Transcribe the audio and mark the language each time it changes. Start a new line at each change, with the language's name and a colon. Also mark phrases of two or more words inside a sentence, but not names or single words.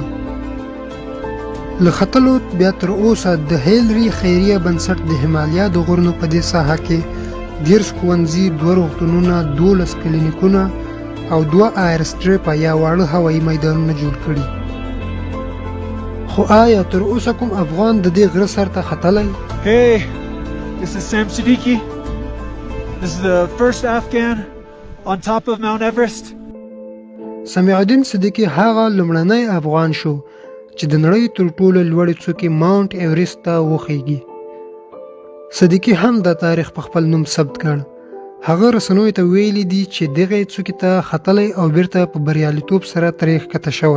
Pashto: له ختلو بیا تر اوسه د هیلري خیریه بنسټ د همالیا د غرونو په دې ساحه کې 30 ښوونځي، 2 روغتونونه، 12 کلینیکونه او 2 ایرسټریپه یا واړه هوایي میدانونه جوړ کړي. خو آیا تر اوسه کوم افغان د دې غره سر ته ختلی؟
English: Hey, this is Sam Siddiqui. This is the first Afghan on top of Mount Everest.
Pashto: سمیع الدین صدیقي هغه لومړنی افغان شو چې د نړۍ تر ټولو لوړې څوکې ماونټ ایورسټ ته وخیږي. صدیقي هم دا تاریخ په خپل نوم ثبت کړ. هغه رسنیو ته ویلي دي چې دغه څوکې ته ختلی او بیرته په بریالیتوب سره ترې ښکته شوی.